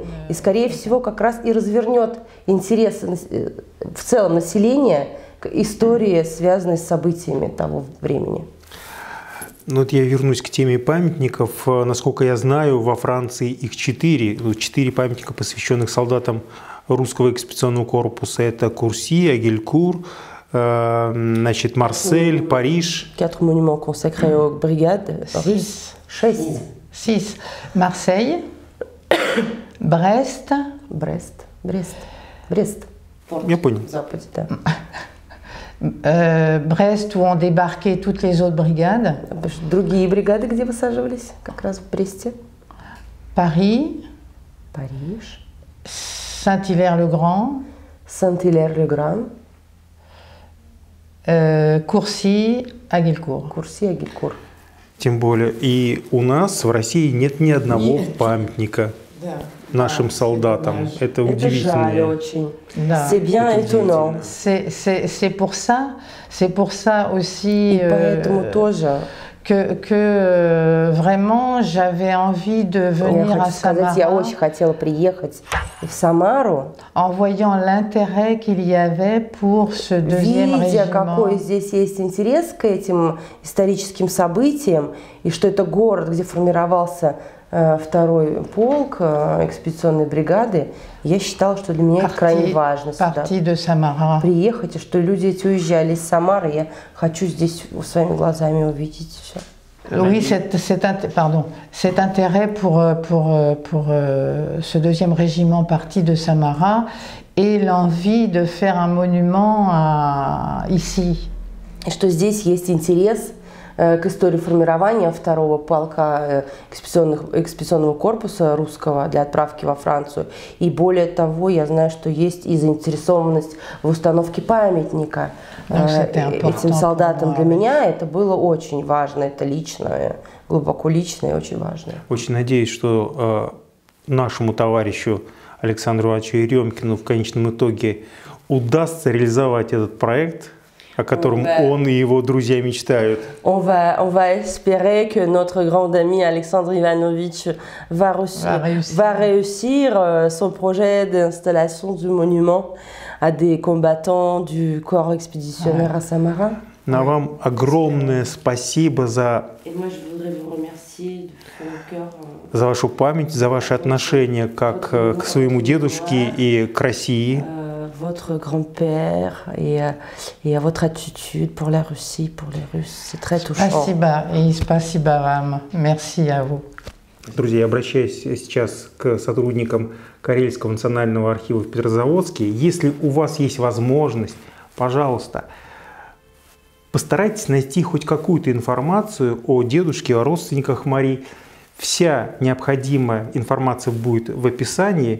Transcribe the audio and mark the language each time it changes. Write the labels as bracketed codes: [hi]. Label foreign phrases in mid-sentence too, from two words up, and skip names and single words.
[ru] И, скорее всего, как раз и развернет интерес в целом населения к истории, связанной с событиями того времени. Ну вот я вернусь к теме памятников. Насколько я знаю, во Франции их 4. 4 памятника, посвященных солдатам русского экспедиционного корпуса. Это Курси, Агилькур, значит, Марсель, Париж. [fr] 4 monuments consacrés aux brigades russes. 6. Marseille, Brest. [ru] Брест. Я понял. В Западе, да. [fr] Brest, où ont débarqué toutes les autres brigades. [ru] Другие бригады, где высаживались, как раз в Бресте. [fr] Paris, [ru] Париж, [fr] Saint-Hilaire-le-Grand, Saint-Hilaire-le-Grand, Courcy, [ru] Агилькур. Курси, Агилькур. Тем более, и у нас в России нет ни одного памятника нашим солдатам. Это удивительно. Жаль очень. Да. [fr] C'est bien étonnant. C'est pour ça aussi [ru] И поэтому тоже [fr] vraiment j'avais envie de [ru] Я [fr] venir à [ru] хочу сказать, я [fr] Самара [ru] очень хотела приехать в Самару, [fr] en voyant l'intérêt qu'il y avait pour ce deuxième [ru] видя, [fr] régiment. [ru] какой здесь есть интерес к этим историческим событиям, и что это город, где формировался второй полк экспедиционной бригады, я считала, что для меня это крайне важно сюда приехать, и что люди эти уезжали из Самары, я хочу здесь своими глазами увидеть все. [fr] Oui, cet intérêt pour ce deuxième régiment parti de Samara et l'envie de faire un monument ici. [ru] И что здесь есть интерес к истории формирования второго полка экспедиционного корпуса русского для отправки во Францию. И более того, я знаю, что есть и заинтересованность в установке памятника этим солдатам. Для меня это было очень важно, это личное, глубоко личное и очень важно. Очень надеюсь, что нашему товарищу Александру Ивановичу Еремкину в конечном итоге удастся реализовать этот проект, о котором он и его друзья мечтают. [fr] On va espérer que notre grand ami Alexandre Ivanovitch va réussir son projet d'installation du monument à des combattants du corps expéditionnaire à Samara. [ru] На вам огромное спасибо за вашу память, за ваше отношение как к своему дедушке и к России. [fr] Votre grand-père et à votre attitude pour la Russie, pour les Russes. C'est très touchant. [ru] Спасибо и спасибо вам. [fr] Merci à vous. [ru] Друзья, я обращаюсь сейчас к сотрудникам Карельского национального архива в Петрозаводске. Если у вас есть возможность, пожалуйста, постарайтесь найти хоть какую-то информацию о дедушке, о родственниках Марии. Вся необходимая информация будет в описании.